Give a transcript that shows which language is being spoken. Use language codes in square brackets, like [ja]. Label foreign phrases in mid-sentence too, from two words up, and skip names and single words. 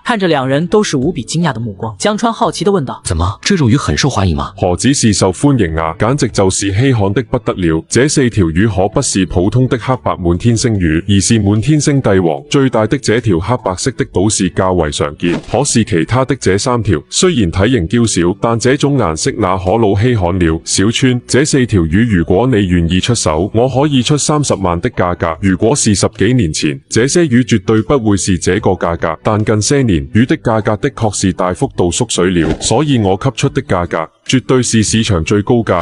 [zh] 看着2人都是無比驚訝的目光，江川好奇地問道： 怎麼，這種魚很受歡迎嗎？何止是受歡迎啊，簡直就是稀罕的不得了！這4條魚可不是普通的黑白滿天星魚，而是滿天星帝王。最大的這條黑白色的倒是較為常見，可是其他的這3 條雖然體型嬌小，但這種顏色那可老稀罕了。小川，這4條魚如果你願意出手，我可以出30萬的價格。如果是10幾年前，這些魚絕對不會是這個價格，但近些年魚的價格的確是大幅度縮水了，所以我給出的價格絕對是市場最高價。